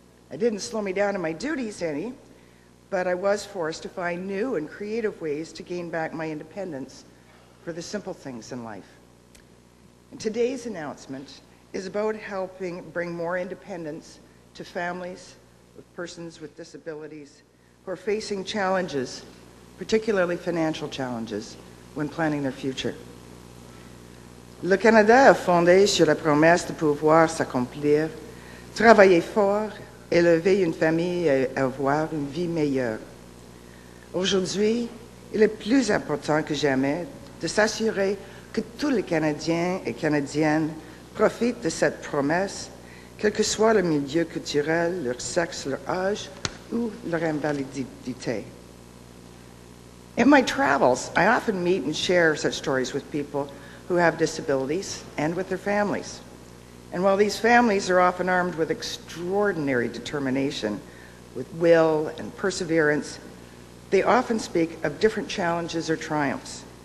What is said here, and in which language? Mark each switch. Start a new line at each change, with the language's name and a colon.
English: It didn't slow me down in my duties any, but I was forced to find new and creative ways to gain back my independence for the simple things in life. And today's announcement is about helping bring more independence to families with persons with disabilities who are facing challenges, particularly financial challenges, when planning their future.
French: Le Canada a fondé sur la promesse de pouvoir s'accomplir, travailler fort, élever une famille et avoir une vie meilleure. Aujourd'hui, il est plus important que jamais de s'assurer que tous les Canadiens et Canadiennes profitent de cette promesse, quel que soit le milieu culturel, leur sexe, leur âge ou leur invalidité.
English: In my travels, I often meet and share such stories with people who have disabilities and with their families. And while these families are often armed with extraordinary determination, with will and perseverance, they often speak of different challenges or triumphs.